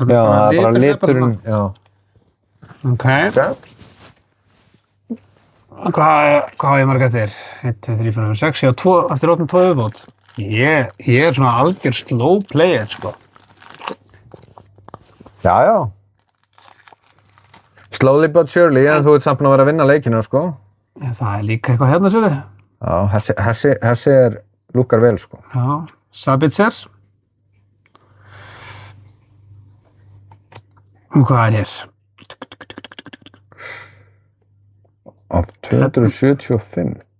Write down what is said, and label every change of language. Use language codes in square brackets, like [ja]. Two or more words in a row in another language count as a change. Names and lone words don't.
[is] Já, það er bara liturinn, já. Ok. Hvað á ég marga eftir? 1, 2, 3, 4, 5, 6, ég á 2, eftir 8 og 2 viðbót. Ég er svona algjör [en] slow player, [is] sko. Já. [en] Slowly but surely, [is] en þú ert samt búinn að vera að vinna leikina, sko. Já, það er líka eitthvað hérna, sér þið. Já, þessi lúkkar vel, sko. Já, Sabitzer. Og hvað er hér? Af 275.